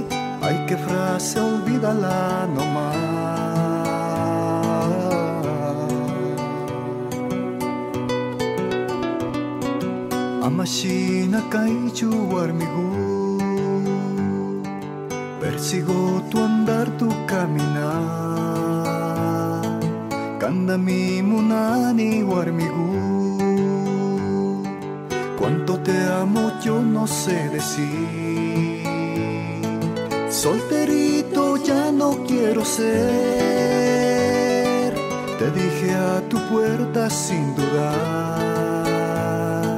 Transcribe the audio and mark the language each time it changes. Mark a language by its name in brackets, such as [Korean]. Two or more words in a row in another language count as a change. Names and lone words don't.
[Spanish] Ay, qué frase, olvídala nomás. [Quechua] Amashina kaichu warmigu, [Spanish] persigo tu andar, tu caminar. [Quechua] Kandami munani warmigu, [Spanish] cuánto te amo yo no sé decir. Solterito ya no quiero ser, te dije a tu puerta sin dudar.